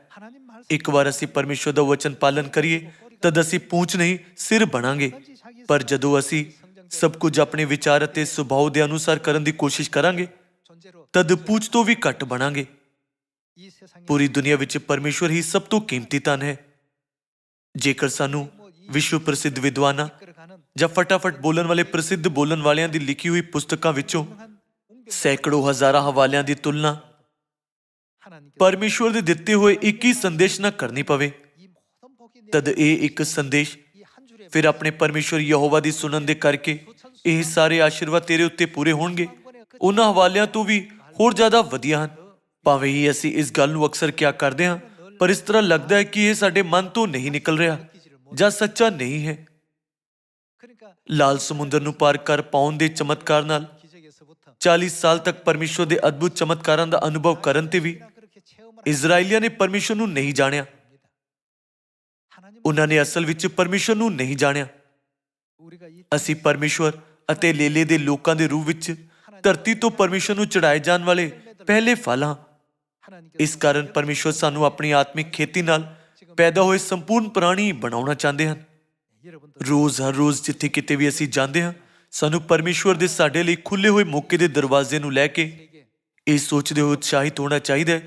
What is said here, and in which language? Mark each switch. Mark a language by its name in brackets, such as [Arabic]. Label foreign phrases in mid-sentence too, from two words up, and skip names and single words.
[Punjabi] ਇੱਕ ਵਾਰ ਅਸੀਂ ਪਰਮੇਸ਼ਵਰ ਦਾ ਵਚਨ ਪਾਲਨ ਕਰੀਏ ਤਦ ਅਸੀਂ ਪੂੰਛ ਨਹੀਂ ਸਿਰ ਬਣਾਂਗੇ, ਪਰ ਜਦੋਂ ਅਸੀਂ ਸਭ ਕੁਝ ਆਪਣੇ ਵਿਚਾਰ ਅਤੇ ਸੁਭਾਅ ਦੇ ਅਨੁਸਾਰ ਕਰਨ ਦੀ ਕੋਸ਼ਿਸ਼ ਕਰਾਂਗੇ ਤਦ ਪੂੰਛ ਤੋਂ ਵੀ ਘੱਟ ਬਣਾਂਗੇ। ਪੂਰੀ ਦੁਨੀਆ ਵਿੱਚ ਪਰਮੇਸ਼ਵਰ ਹੀ ਸਭ ਤੋਂ ਕੀਮਤੀ ਧਨ ਹੈ। ਜੇਕਰ ਸਾਨੂੰ ਵਿਸ਼ਵ ਪ੍ਰਸਿੱਧ ਵਿਦਵਾਨਾਂ [Korean] 이끌어가는 [Punjabi] ਜਾਂ ਫਟਾਫਟ ਬੋਲਣ ਵਾਲੇ ਪ੍ਰਸਿੱਧ ਬੋਲਣ ਵਾਲਿਆਂ ਦੀ ਲਿਖੀ ਹੋਈ ਪੁਸਤਕਾਂ ਵਿੱਚੋਂ [Korean] 유명한 웅변 [Punjabi] ਸੈਂਕੜੋ ਹਜ਼ਾਰਾਂ ਹਵਾਲਿਆਂ ਦੀ ਤੁਲਨਾ [Korean] 하나님께서 [Punjabi] ਪਰਮੇਸ਼ਵਰ ਦੇ ਦਿੱਤੇ ਹੋਏ ਇੱਕ ਹੀ ਸੰਦੇਸ਼ ਨਾਲ ਕਰਨੀ ਪਵੇ, [Korean] 이 모든 복이 [Punjabi] ਤਦ ਇਹ ਇੱਕ ਸੰਦੇਸ਼ [Korean] 이한 줄에 [Punjabi] ਫਿਰ ਆਪਣੇ ਪਰਮੇਸ਼ਵਰ ਯਹੋਵਾ ਦੀ ਸੁਣਨ ਦੇ ਕਰਕੇ ਇਹ ਸਾਰੇ ਆਸ਼ੀਰਵਾਦ ਤੇਰੇ ਉੱਤੇ ਪੂਰੇ ਹੋਣਗੇ। ਉਹਨਾਂ ਹਵਾਲਿਆਂ ਤੋਂ ਵੀ ਹੋਰ ਜ਼ਿਆਦਾ ਵਧੀਆ ਹਨ। ਭਾਵੇਂ ਹੀ ਅਸੀਂ ਇਸ ਗੱਲ ਨੂੰ ਅਕਸਰ ਕਿਹਾ ਕਰਦੇ ਹਾਂ, ਪਰ ਇਸ ਤਰ੍ਹਾਂ ਲੱਗਦਾ ਹੈ ਕਿ ਇਹ ਸਾਡੇ ਮਨ ਤੋਂ ਨਹੀਂ ਨਿਕਲ ਰਿਹਾ ਜਾਂ ਸੱਚਾ ਨਹੀਂ ਹੈ। [Korean] 그러니까 [Punjabi] ਲਾਲ ਸਮੁੰਦਰ ਨੂੰ ਪਾਰ ਕਰ ਪਾਉਣ ਦੇ ਚਮਤਕਾਰ ਨਾਲ [Korean] 기적에서부터 [Punjabi] 40 ਸਾਲ ਤੱਕ ਪਰਮੇਸ਼ਵਰ ਦੇ ਅਦਭੁਤ ਚਮਤਕਾਰਾਂ ਦਾ ਅਨੁਭਵ ਕਰਨ ਤੇ ਵੀ [Korean] 그렇게 체험을 [Punjabi] ਇਜ਼ਰਾਈਲੀਆਂ ਨੇ ਪਰਮੇਸ਼ਵਰ ਨੂੰ ਨਹੀਂ ਜਾਣਿਆ। [Korean] 하나님 [Punjabi] ਉਹਨਾਂ ਨੇ ਅਸਲ ਵਿੱਚ ਪਰਮੇਸ਼ਵਰ ਨੂੰ ਨਹੀਂ ਜਾਣਿਆ। [Korean] 우리가 이 [Punjabi] ਅਸੀਂ ਪਰਮੇਸ਼ਵਰ ਅਤੇ ਲੇਲੇ ਦੇ ਲੋਕਾਂ ਦੇ ਰੂਪ ਵਿੱਚ ਧਰਤੀ ਤੋਂ ਪਰਮੇਸ਼ਵਰ ਨੂੰ ਚੜਾਏ ਜਾਣ ਵਾਲੇ ਪਹਿਲੇ ਫਲ ਹਾਂ। [Korean] 하나님께서 [Punjabi] ਇਸ ਕਾਰਨ ਪਰਮੇਸ਼ਵਰ ਸਾਨੂੰ ਆਪਣੀ ਆਤਮਿਕ ਖੇਤੀ ਨਾਲ ਪੈਦਾ ਹੋਏ ਸੰਪੂਰਨ ਪ੍ਰਾਣੀ ਬਣਾਉਣਾ ਚਾਹੁੰਦੇ ਹਨ। [Korean] 여러분들 [Punjabi] ਰੋਜ਼ ਹਰ ਰੋਜ਼ ਜਿੱਥੇ ਕਿਤੇ ਵੀ ਅਸੀਂ ਜਾਂਦੇ ਹਾਂ, ਸਾਨੂੰ ਪਰਮੇਸ਼ਵਰ ਦੇ ਸਾਡੇ ਲਈ ਖੁੱਲੇ ਹੋਏ ਮੌਕੇ ਦੇ ਦਰਵਾਜ਼ੇ ਨੂੰ ਲੈ ਕੇ ਇਹ ਸੋਚਦੇ ਹੋਏ ਉਤਸ਼ਾਹਿਤ ਹੋਣਾ ਚਾਹੀਦਾ ਹੈ